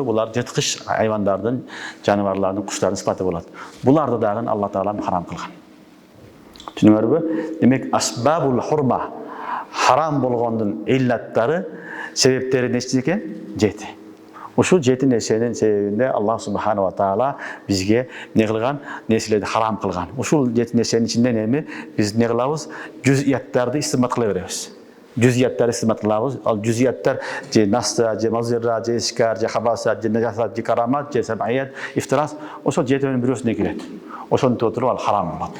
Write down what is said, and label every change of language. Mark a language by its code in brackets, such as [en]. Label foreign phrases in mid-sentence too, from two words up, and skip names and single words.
[ky] Булар жырткыч айвандардын, жаныбарлардын, куштардын сыпаты болот. Буларды дагы Алла Таала харам кылган. Түшүнүңөрбү? Демек [ar] أسباب الحرمة, [ky] Haram болгондун иллаттары, себептери нече экен? 7. Ушул 7 нерсенин себебинде Аллах [ar] سبحانه وتعالى [ky] бизге не кылган? Нерселерди харам кылган. Ушул 7 нерсенин ичинде эми биз не кылабыз? Жүзияттарды истимат кыла беребиз. Жүзияттарды истимат кылабыз. Ал жүзияттар же наста, же мазирра, же искар, же хабаса, же нажасат, же карамат, же [ar] سبعية، افتراس. [ky] Ошол 7-нин бирөөсүнө келет. Ошонтип отуруп ал харам болот.